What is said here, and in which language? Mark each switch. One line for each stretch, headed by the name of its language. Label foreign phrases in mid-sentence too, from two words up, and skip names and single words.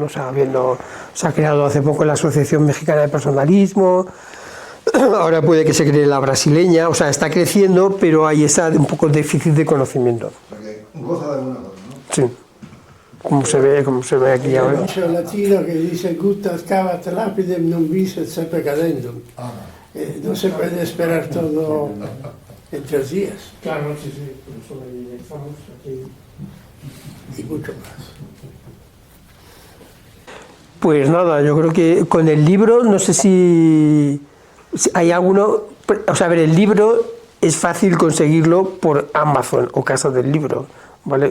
Spanish: O sea, se ha creado hace poco la Asociación Mexicana de Personalismo. Ahora puede que se cree la brasileña, o sea, está creciendo, pero hay un poco déficit de conocimiento. O sea, que goza de alguna cosa, ¿no? Sí, como se ve aquí Hay ahora. un dicho latino que dice
Latin: guttas cavat lapidem non vis et sepe cadendum.
Spanish: No se puede esperar todo en 3 días. Claro, sí, por eso estamos aquí. Y mucho más. Pues nada, yo creo que con el libro, no sé si hay alguno, o sea, a ver, el libro es fácil conseguirlo por Amazon o Casa del Libro, ¿vale?